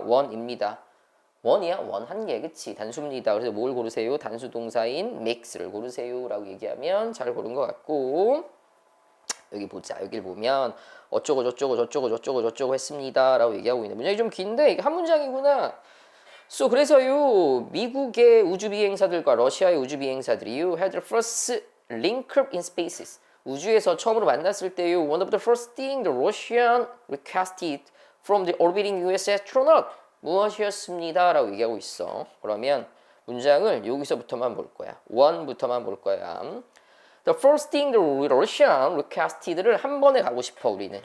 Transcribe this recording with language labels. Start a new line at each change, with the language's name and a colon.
Korean: 원입니다. 원이야? 원 한 개. 그치? 단수입니다. 그래서 뭘 고르세요? 단수 동사인 makes를 고르세요 라고 얘기하면 잘 고른 것 같고 여기 보자. 여기를 보면 어쩌고 저쩌고 했습니다 라고 얘기하고 있는데 문장이 좀 긴데 이게 한 문장이구나. So 그래서요 미국의 우주 비행사들과 러시아의 우주 비행사들이요
English: had the first link up in spaces.
Korean: 우주에서 처음으로 만났을 때요
English: one of the first thing the Russian requested from the orbiting US astronaut
Korean: 무엇이었습니다 라고 얘기하고 있어. 그러면 문장을 여기서부터만 볼 거야. one부터만 볼 거야.
English: The first thing the Russian requested
Korean: 를 한 번에 가고 싶어 우리는.